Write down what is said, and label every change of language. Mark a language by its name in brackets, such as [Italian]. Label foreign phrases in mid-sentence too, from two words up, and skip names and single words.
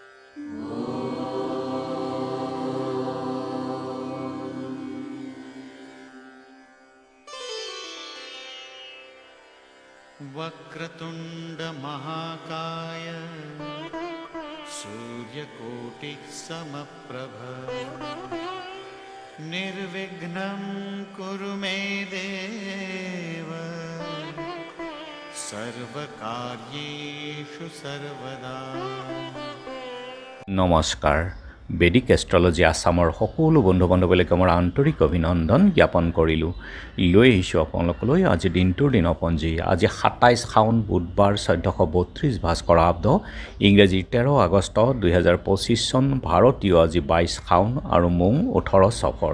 [Sanskrit] वक्रतुंड महाकाय सूर्यकोटि समप्रभ निर्विघ्नं कुरु मे देव सर्वकार्येषु सर्वदा। नमस्कार। [Assamese] বেদিক এষ্ট্ৰলজি আসামৰ সকলো বন্ধু বান্ধৱীলৈকে মোৰ আন্তৰিক অভিনন্দন জ্ঞাপন কৰিলোঁ। লৈ আহিছোঁ আপোনালোকলৈ আজি দিনটোৰ দিনপঞ্জী। আজি 27 শাওন বুধবাৰ 1432 ভাস্কৰাব্দ ইংৰাজী 13 আগষ্ট 2025 চন ভাৰতীয় আজি 22 শাওন আৰু মোং 18 সফৰ।